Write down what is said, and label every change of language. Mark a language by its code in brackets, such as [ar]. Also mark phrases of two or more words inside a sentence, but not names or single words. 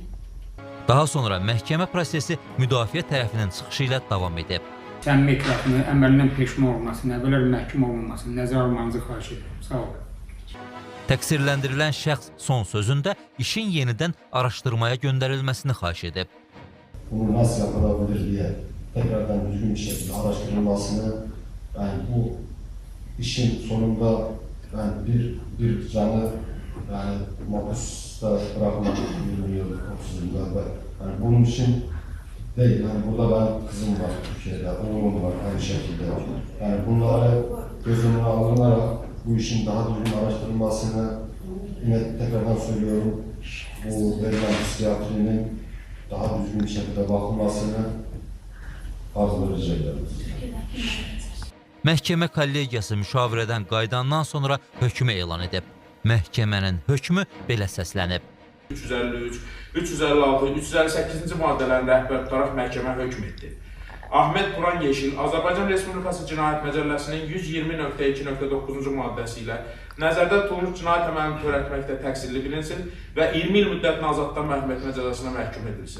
[az] Daha sonra məhkəmə prosesi müdafiə tərəfinin çıxışı ilə davam edib. Səmimi etirafını, əməlindən peşman olmasını, belə bir məhkum olunmasını nəzərə almanızı xahiş edirəm. Sağ olun. Təqsirləndirilən şəxs son sözündə işin yenidən araşdırmaya göndərilməsini xahiş edib. [tr] Bunu nasıl yapılabilir diye tekrardan düzgün bir şekilde araştırılmasını, yani bu işin sonunda ben bir canı yani mahpusta bırakmak bilmiyorum 30 yıllarda. Yani bunun için değil, yani burada ben kızım var Türkiye'de, oğlum var aynı şekilde. Yani bunları göz önüne alınarak bu işin daha düzgün araştırılmasını yine tekrardan söylüyorum. Bu verilen psikiyatrinin daha düzgün bir şekilde bakılmasını arzu rica ederim. [az] Məhkəmə kollegiyası müşavirədən qayıdandan sonra hökmü elan edib. Məhkəmənin hökmü belə səslənib. 353, 356, 358-ci maddələrin rəhbər tutaraq məhkəmə hökm etdi. Ahmet Turan Yeşil, Azərbaycan Respublikası Cinayət Məcəlləsinin 120.2.9-cu maddəsi ilə nəzərdə tutulmuş cinayət əməlini törətməkdə təqsirli bilinsin və 20 il müddətinə azadlıqdan məhkum etmə cəzasına məhkum edilsin.